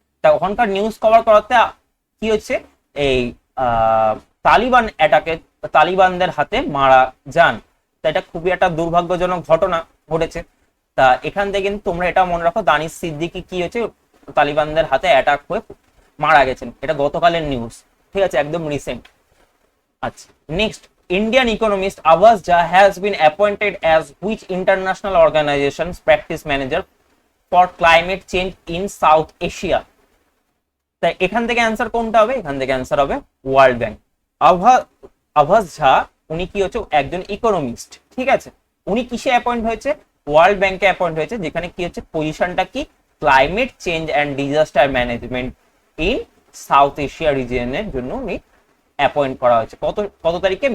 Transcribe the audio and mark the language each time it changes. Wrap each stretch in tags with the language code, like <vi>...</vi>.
<bn>তা ওখানকার news cover করাতে কি হচ্ছে, এই তালিবান অ্যাটাকে তালিবানদের হাতে মারা যান। তা এটা খুবই একটা দুর্ভাগ্যজনক ঘটনা ঘটেছে। তা এখান থেকে কিন্তু তোমরা এটা মনে রাখো, দানিশ সিদ্দিকী কি হচ্ছে তালিবানদের হাতে অ্যাটাক হয়ে মারা গেছেন। এটা গতকালের নিউজ, ঠিক আছে, একদম রিসেন্ট।</bn> <en>আচ্ছা, next, Indian economist Awaz Jha has been appointed as which international organization's practice manager for climate change in South Asia?</en> <bn>তাই এখান থেকে অ্যান্সার কোনটা হবে? এখান থেকে অ্যান্সার হবে ওয়ার্ল্ড ব্যাংক। আভাস ঝা উনি কি হচ্ছে একজন ইকোনমিস্ট। ঠিক আছে, উনি কিসে অ্যাপয়েন্ট হয়েছে? ওয়ার্ল্ড ব্যাংকে অ্যাপয়েন্ট হয়েছে, যেখানে কি হচ্ছে পজিশনটা কি, climate change and disaster management in south Asia রিজিয়নের জন্য উনি অ্যাপয়েন্ট করা হয়েছে। কত তারিখে?</bn>